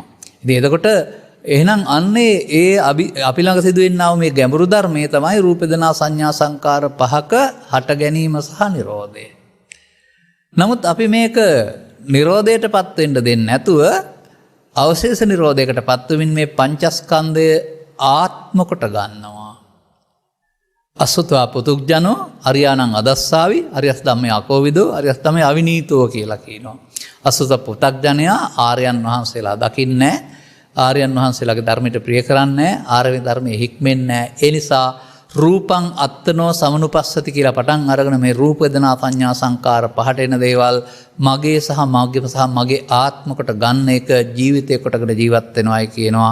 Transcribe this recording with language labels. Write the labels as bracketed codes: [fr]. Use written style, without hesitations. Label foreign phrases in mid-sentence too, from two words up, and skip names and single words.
[si] ඉතින් එතකොට එහෙනම් අන්නේ ඒ අපි ළඟ සිදුවෙනා මේ ගැඹුරු ධර්මයේ තමයි රූප, වේදනා, සංඥා, සංකාර පහක හට ගැනීම සහ නිරෝධය. නමුත් අපි මේක නිරෝධයටපත් වෙන්න දෙන්නේ නැතුව අවශේෂ නිරෝධයකටපත් වෙමින් මේ පංචස්කන්ධය ආත්ම කොට ගන්නවා. [pi] අසුතවා පුතුග්ජනෝ අරියාණං අදස්සාවි අරියස් ධම්මේ අකෝවිදෝ අරියස් ධම්මේ අවිනීතෝ [si] කියලා කියනවා. අසුත පුතග්ජනයා ආර්යයන් වහන්සේලා දකින්නේ නැහැ. ආර්යයන් වහන්සේලාගේ ධර්මයට ප්‍රිය කරන්නේ නැහැ. ආර්ය ධර්මයේ හික්මෙන්නේ නැහැ. ඒ නිසා [pi] රූපං අත්තනෝ සමනුපස්සති [si] කියලා පටන් අරගෙන මේ රූප, වේදනා, සංඥා, සංකාර පහට එන දේවල් මගේ සහ මගේ ආත්ම කොට ගන්න එක ජීවිතේ කොටගෙන ජීවත් වෙනවායි කියනවා.